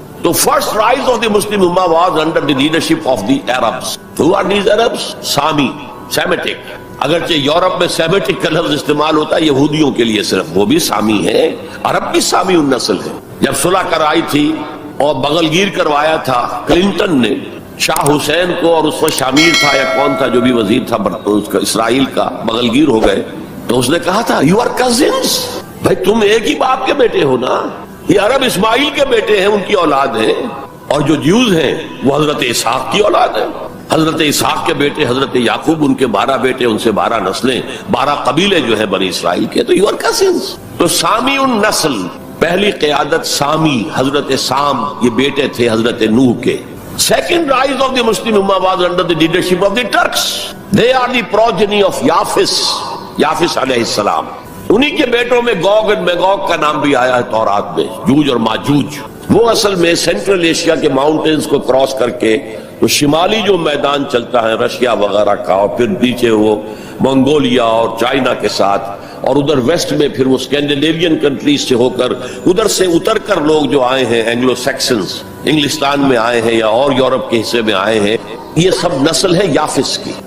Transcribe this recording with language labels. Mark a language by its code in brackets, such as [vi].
[en] So first rise of the Muslim Ummah was under the leadership of the Arabs. Who are these Arabs? Sami, Semitic. [ur] اگرچہ Europe میں Semitic کا لفظ استعمال ہوتا ہے یہودیوں کے لیے صرف, وہ بھی سامی ہے, عرب بھی سامی النسل ہے. جب صلح کرائی تھی اور بغل گیر کروایا تھا کلنٹن نے شاہ حسین کو, اور اس وقت شامیر تھا یا کون تھا جو بھی وزیر تھا اس کا اسرائیل کا, بغل گیر ہو گئے, تو اس نے کہا تھا [en] you are cousins, [ur] بھائی تم ایک ہی باپ کے بیٹے ہو نا. یہ عرب اسماعیل کے بیٹے ہیں, ان کی اولاد ہیں, اور جو جیوز ہیں وہ حضرت اسحاق کی اولاد ہیں. حضرت اسحاق کے بیٹے حضرت یعقوب, ان کے 12 بیٹے, ان سے 12 نسلیں, 12 قبیلے جو ہیں بنی اسرائیل کے. تو [en] You are cousins. [ur] تو سامی النسل, پہلی قیادت سامی, حضرت سام, یہ بیٹے تھے حضرت نوح کے. [en] Second rise of the Muslim Ummah was under the leadership of the Turks. They are the progeny of Yafis علیہ السلام. [ur] انہی کے بیٹوں میں گوگ اور میگوگ کا نام بھی آیا ہے تورات میں, جوج اور ماجوج. وہ اصل میں سینٹرل ایشیا کے ماؤنٹینز کو کراس کر کے تو شمالی جو میدان چلتا ہے رشیا وغیرہ کا, اور پھر نیچے وہ منگولیا اور چائنا کے ساتھ, اور ادھر ویسٹ میں پھر وہ اسکینڈینیوین کنٹریز سے ہو کر ادھر سے اتر کر لوگ جو آئے ہیں اینگلو سیکسنز, انگلستان میں آئے ہیں یا اور یورپ کے حصے میں آئے ہیں, یہ سب نسل ہے یافس کی.